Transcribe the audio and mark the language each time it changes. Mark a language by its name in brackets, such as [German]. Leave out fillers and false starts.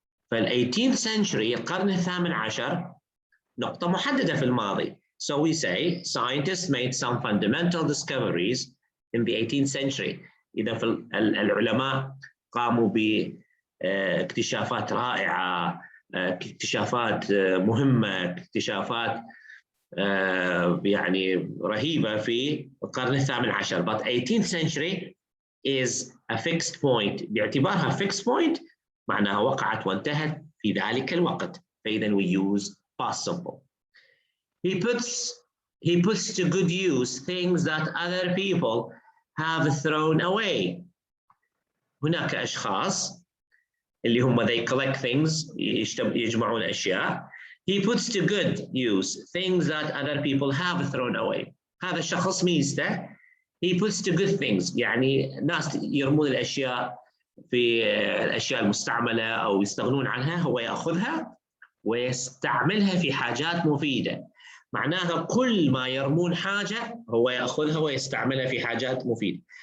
[Arabic] فال 18th century, القرن الثامن عشر, نقطة محددة في الماضي. [English] So we say scientists made some fundamental discoveries in the 18th century. [Arabic] إذا العلماء قاموا باكتشافات رائعة, اكتشافات مهمة, اكتشافات يعني رهيبة في القرن الثامن عشر. [English] But 18th century is a fixed point. [Arabic] باعتبارها fixed point معناها وقعت وانتهت في ذلك الوقت. [English] فإذا we use past simple. He puts to good use things that other people have thrown away. [Arabic] هناك أشخاص اللي هم [English] they collect things, [Arabic] يجمعون أشياء, [English] He puts to good use things that other people have thrown away. [Arabic] هذا الشخص ميزته [English] he puts to good things، [Arabic] يعني ناس يرمون الأشياء في الأشياء المستعملة أو يستغنون عنها، هو يأخذها ويستعملها في حاجات مفيدة. معناها كل ما يرمون حاجة هو يأخذها ويستعملها في حاجات مفيدة.